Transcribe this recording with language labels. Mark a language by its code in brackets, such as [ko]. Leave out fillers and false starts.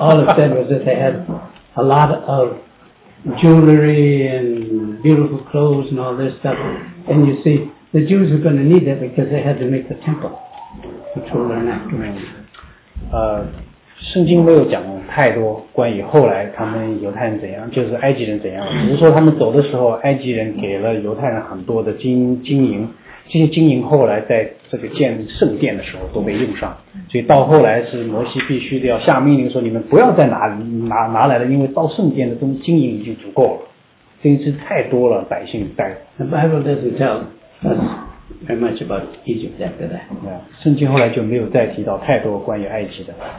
[en] All it said was that they had a lot of jewelry and beautiful clothes and all this stuff. And you see, the Jews are going to need that because they had to make the temple, which we'll learn after. [zh] 圣经没有讲太多关于后来他们犹太人怎样，就是埃及人怎样。比如说他们走的时候，埃及人给了犹太人很多的金银，这些金银后来在这个建圣殿的时候都被用上。所以到后来是摩西必须得要下命令说，你们不要再拿来了，因为到圣殿的东金银已经足够了。真是太多了，百姓带。 [en] The Bible doesn't tell us very much about Egypt after that. [zh] Yeah, 圣经后来就没有再提到太多关于埃及的。